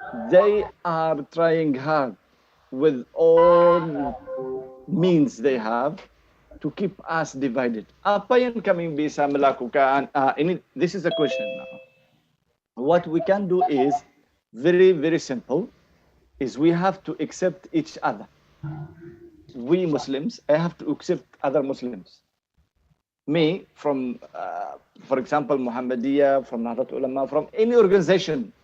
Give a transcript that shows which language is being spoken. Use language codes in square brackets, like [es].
[en] They are trying hard with all means they have to keep us divided. [id] Apa yang kami bisa melakukan? [en] This is the question now. What we can do is very, very simple, is we have to accept each other. We Muslims, I have to accept other Muslims. Me, from, for example, Muhammadiyah, from Nahdlatul Ulama, from any organization.